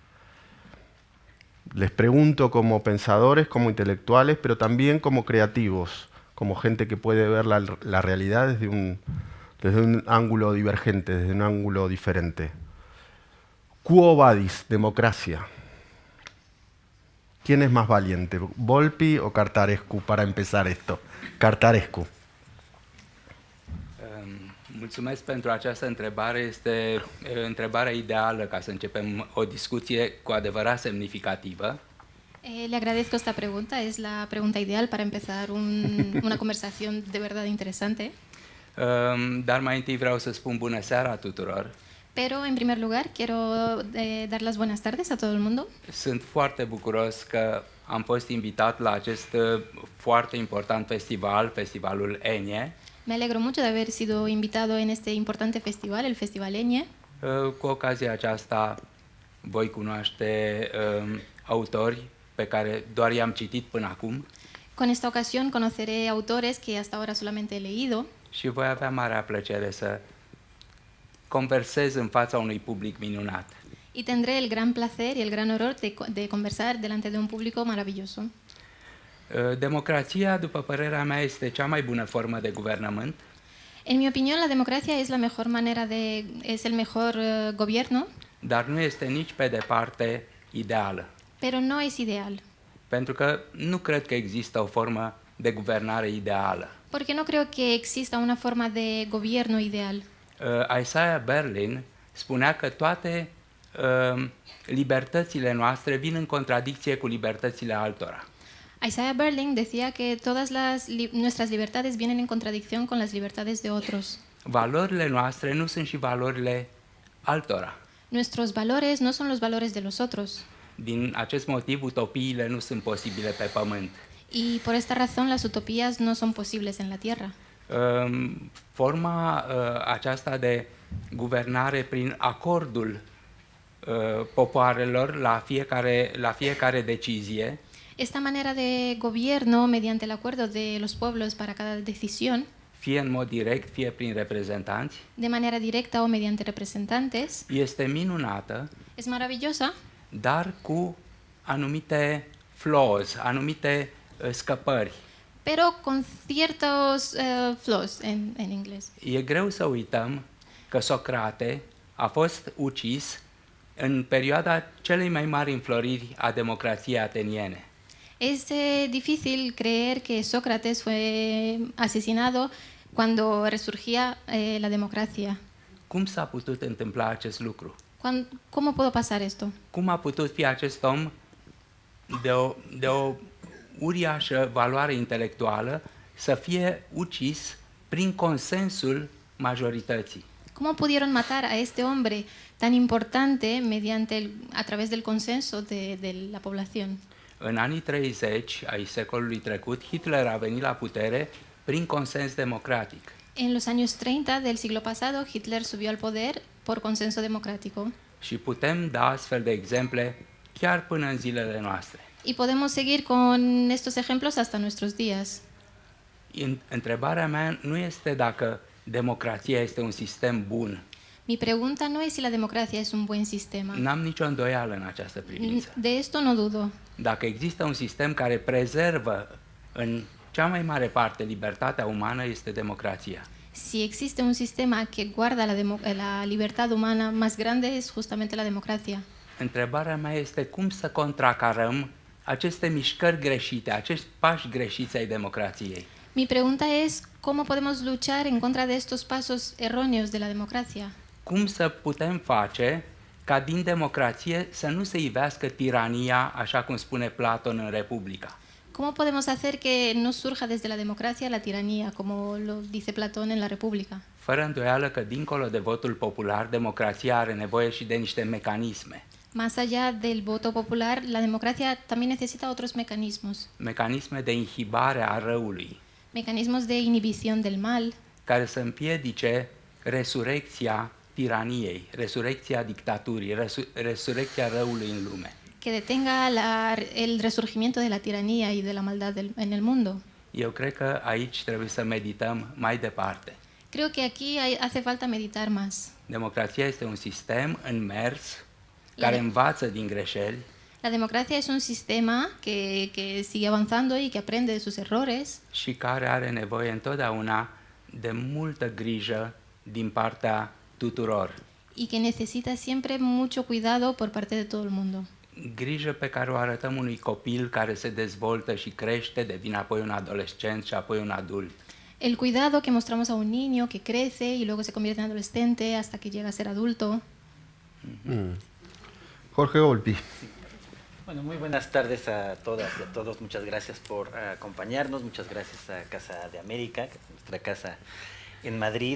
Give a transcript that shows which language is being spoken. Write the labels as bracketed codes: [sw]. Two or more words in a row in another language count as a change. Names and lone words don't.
[es] Les pregunto como pensadores, como intelectuales, pero también como creativos, como gente que puede ver la realidad desde un ángulo divergente, desde un ángulo diferente. [la] Quo vadis, [es] democracia. ¿Quién es más valiente, Volpi o Cartarescu, para empezar esto? Cartarescu. [ro] Mulțumesc pentru această întrebare. Este întrebarea ideală ca să începem o discuție cu adevărat semnificativă. [es] Le agradezco esta pregunta, es la pregunta ideal para empezar una conversación de verdad interesante. [ro] Dar mai întâi vreau să spun bună seara tuturor. [es] Pero en primer lugar quiero dar las buenas tardes a todo el mundo. [ro] Sunt foarte bucuros că am fost invitat la acest foarte important festival, Festivalul Eñe. [es] Me alegro mucho de haber sido invitado en este importante festival, el Festival Eñe. [ro] Cu ocazia aceasta voi cunoaște autori pe care doar i-am citit până acum. [es] Con esta ocasión conoceré autores que hasta ahora solamente he leído. [ro] Și voi avea marea plăcere să conversez în fața unui public minunat. [es] Y tendré el gran placer y el gran honor de conversar delante de un público maravilloso. [ro] Democrația, după părerea mea, este cea mai bună formă de guvernământ. [es] En mi opinión, la democracia es la mejor manera es el mejor gobierno. [ro] Dar nu este nici pe departe ideală. [es] Pero no es ideal. [ro] Pentru că nu cred că există o formă de guvernare ideală. [es] Porque no creo que exista una forma de gobierno ideal. [ro] Isaiah Berlin spunea că toate libertățile noastre vin în contradicție cu libertățile altora. [es] Isaiah Berlin decía que todas nuestras libertades vienen en contradicción con las libertades de otros. [ro] Valorile noastre nu sunt și valorile altora. [es] Nuestros valores no son los valores de los otros. [ro] Din acest motiv, utopiile nu sunt posibile pe pământ. [es] Y por esta razón las utopías no son posibles en la tierra. [ro] Forma aceasta de guvernare prin acordul popoarelor la fiecare decizie. [es] Esta manera de gobierno mediante el acuerdo de los pueblos para cada decisión, [ro] fie în mod direct, fie prin reprezentanți, [es] de manera directa o mediante representantes, [ro] este minunată, [es] es maravillosa, [ro] dar cu anumite flaws, anumite scăpări. [es] pero con ciertos flaws en inglés. [ro] E greu să uităm că Socrate a fost ucis în perioada celei mai mari înfloriri a democrației ateniene. [es] Es difícil creer que Sócrates fue asesinado cuando resurgía la democracia. [ro] Cum s-a putut întâmpla acest lucru? [es] ¿Cómo pudo pasar esto? [ro] Cum a putut fi acest om de o uriașă valoare intelectuală să fie ucis prin consensul majorității? [es] ¿Cómo pudieron matar a este hombre tan importante a través del consenso de la población? [ro] În anii 30 ai secolului trecut, Hitler a venit la putere prin consens democratic. [es] En los años 30 del siglo pasado, Hitler subió al poder por consenso democrático. [ro] Și putem da astfel de exemple chiar până în zilele noastre. [es] Y podemos seguir con estos ejemplos hasta nuestros días. [ro] Întrebarea mea nu este dacă democrația este un sistem bun. [es] Mi pregunta no es si la democracia es un buen sistema. [ro] N-am nicio îndoială în această privință. [es] De esto no dudo. [ro] Dacă există un sistem care prezervă în cea mai mare parte libertatea umană, este democrația. [es] Si existe un sistema que guarda la libertad humana más grande, es justamente la democracia. [ro] Întrebarea mea este cum să contracarăm aceste mișcări greșite, acești pași greșiți ai democrației. [es] Mi pregunta es cómo podemos luchar en contra de estos pasos erróneos de la democracia. [ro] Cum să putem face ca din democrație să nu se ivească tirania, așa cum spune Platon în Republica? [es] ¿Cómo podemos hacer que no surja desde la democracia la tiranía, como lo dice Platón en la República? [ro] Fără îndoială că dincolo de votul popular, democrația are nevoie și de niște mecanisme. [es] Más allá del voto popular, la democracia también necesita otros mecanismos. [ro] Mecanisme de inhibare a răului, [es] Mecanismos de inhibición del mal, [ro] care să împiedice resurecția tiraniei, resurecția dictaturii, resurecția răului în lume. [es] que detenga el resurgimiento de la tiranía y de la maldad en el mundo. [ro] Eu cred că aici trebuie să medităm mai departe. [es] Creo que aquí hace falta meditar más. [ro] Democrația este un sistem în mers care învață din greșeli [es] La democracia es un sistema que sigue avanzando y que aprende de sus errores [ro] și care are nevoie întotdeauna de multă grijă din partea tuturor. [es] y que necesita siempre mucho cuidado por parte de todo el mundo. [ro] Grijă pe care o arătăm unui copil care se dezvoltă și crește, devine apoi un adolescent și apoi un adult. [es] El cuidado que mostramos a un niño que crece y luego se convierte en adolescente hasta que llega a ser adulto. Jorge Volpi. Bueno, muy buenas tardes a todas y a todos. Muchas gracias por acompañarnos. Muchas gracias a Casa de América, que es nuestra casa en Madrid.